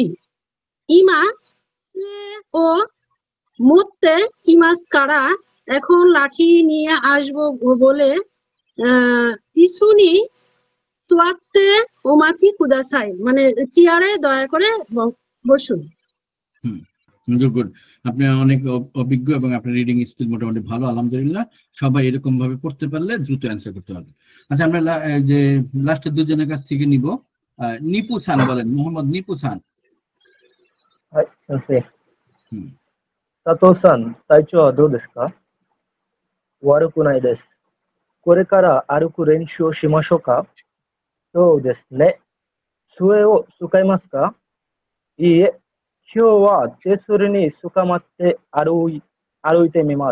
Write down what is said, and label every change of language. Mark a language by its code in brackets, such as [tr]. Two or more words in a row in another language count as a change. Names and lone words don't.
[ja] 今 を 持って きます から, [bn] এখন লাঠি নিয়ে আসবো বলে [ja] 椅子に 座って お待ち ください, [bn] মানে চেয়ারে দয়া করে বসুন। গুড, আপনি অনেক অভিজ্ঞ এবং আপনার [en] reading skill [bn] মোটামুটি ভালো, আলহামদুলিল্লাহ। সবাই এরকম ভাবে পড়তে পারলে দ্রুত অ্যান্সার করতে পারবে। আচ্ছা, আমরা যে লাস্টের দুজনের কাছ থেকে নিব। নিপু সান বলেন, মোহাম্মদ নিপু সান। [ja] はい、先生。佐藤さん、体調はどうですか？悪くないです。これから歩く練習をしましょうか？そうですね。杖を使いますか？いいえ、今日は手すりにつかまって歩いてみます。